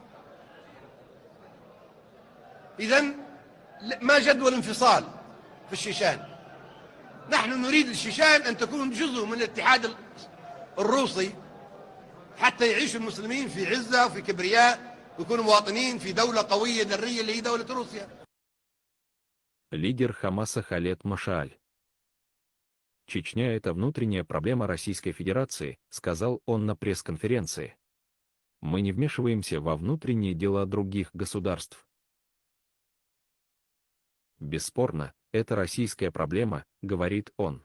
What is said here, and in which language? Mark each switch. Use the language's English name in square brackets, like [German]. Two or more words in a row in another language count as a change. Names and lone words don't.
[Arabic] إذن ما جدوى الانفصال في الشيشان. نحن نريد الشيشان أن تكون جزء من الاتحاد الروسي حتى يعيش المسلمين في عزة وفي كبرياء ويكونوا مواطنين في دولة قوية ذرية اللي هي دولة روسيا. [Russian] Лидер Хамаса Халед Машааль. Чечня – это внутренняя проблема Российской Федерации, сказал он на пресс-конференции. Мы не вмешиваемся во внутренние дела других государств. Бесспорно, это российская проблема, говорит он.